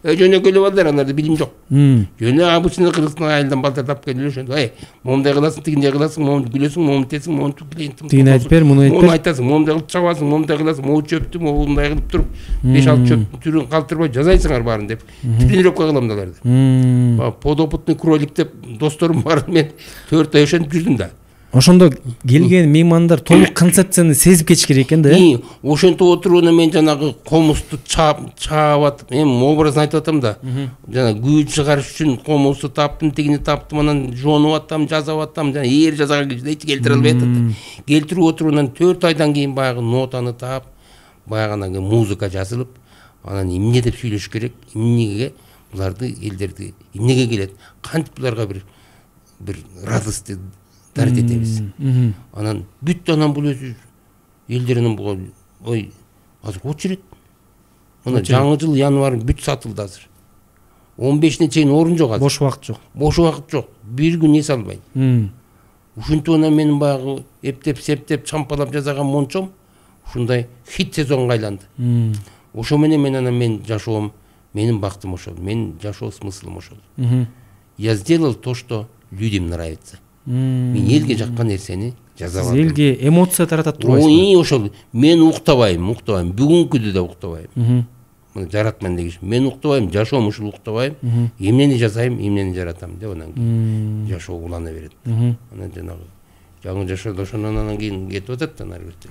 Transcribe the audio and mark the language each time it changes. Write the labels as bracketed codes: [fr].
[ky] Жөнөкөй балдар, анарда билим жок. Жөнө обычный кыргызстан айылдан балдар тап келип ошондо, ай, момундай кыласың, тигиндей кыласың, момунду күлөсүң, момунду тесиң, момунду клиентим. Тигини айтып бер, муну айтып бер. Муну айтасың, момундай кылып чабасың, момундай кыласың, могу чөптү, момундай кылып туруп, 5-6 чөптүн түрүн калтырбай жазайсыңар баарын деп. Тренировка кылам да аларды. [ru] Подопытный кролик [ky] деп досторум бар, мен 4 ай ошентип жүрдүм да. Ошондо келген меймандар толук концепцияны сезип кетиш керек экен да. Ошентип отуруп мен жанагы комузду чаап атып, эми образын айтып атам да. Жана күй чыгарыш үчүн комузду таптым, тигини таптым, анан жонуп атам, жасап атам, жана ээр жасаган кезде эч келтире албай атат. Келтирип отуруп анан 4 айдан кийин баягы нотаны таап, баягы анан музыка жазылып, анан эмне деп сүйлөш керек, эмнеге буларды элдерди, эмнеге келет, кантип буларга бир [ru] радость дарит [ky] этебиз. Анан бүт анан бул өзү элдеринин буга ой азыр очередь. Мына жаңы жыл январь бүт сатылды азыр. 15-не чейин орун жок азыр. Бош убакыт жок. Бош убакыт жок. Бир күн эс албайм. Ушинтип анан менин баягы эптеп септеп чампалап жасаган мончом ушундай хит сезонго айланды. Ошо менен мен анан мен жашоом, менин бактым ошол, менин жашоо смыслым ошол. [ru] Я сделал то, что людям нравится. [ky] Мен элге жаккан нерсени жазап алдым. Элге эмоция таратат турбайсызбы? Ошол мен уктабайм, бүгүнкүдү да уктабайм. муну жаратман деген. Мен уктабайм, жашоом ушул уктабайм. Эмнени жасайм, эмнени жаратам деп анан кийин жашоо улана берет. Анан жанагы жаңы жашоодо ошондон анан кийин кетип атат да нары бетте.